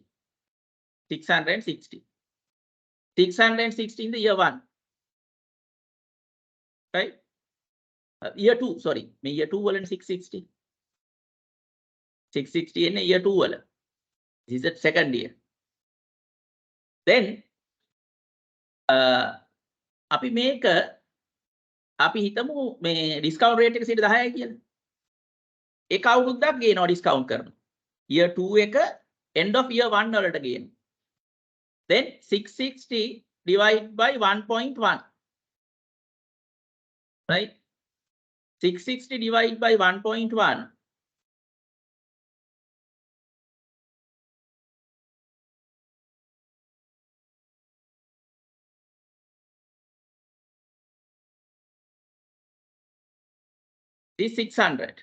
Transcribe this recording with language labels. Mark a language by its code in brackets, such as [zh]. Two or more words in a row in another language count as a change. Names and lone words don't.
[en] 660. 660 in the year 1. Right? Year 2, sorry. Year 2 and 660. 660 in year 2. This is the second year. Then, [si] අපි මේක අපි හිතමු මේ [en] discount rate [si] එක 10යි කියලා. ඒක අවුරුද්දක් ගේනවා discount කරනවා. [en] Year 2 [si] එක [en] end of year 1 [si] වලට ගේනවා. [en] Then 660 divided by 1.1. Right? 660 divided by 1.1. Is 600.